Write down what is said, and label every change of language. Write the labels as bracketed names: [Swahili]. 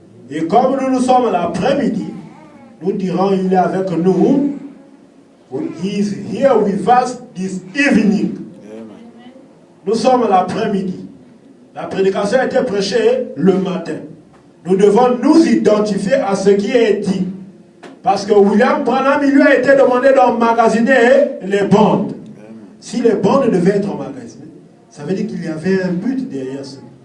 [French] Et comme nous sommes l'après-midi, nous dirons il est avec nous. [English] He is here with us this evening. Amen. [French] Nous sommes l'après-midi. La prédication a été prêchée le matin. Nous devons nous identifier à ce qui est dit. Parce que William Branham, il lui a été demandé d'emmagasiner les bandes. Amen. Si les bandes devaient être emmagasinées, ça veut dire qu'il y avait un but derrière ça.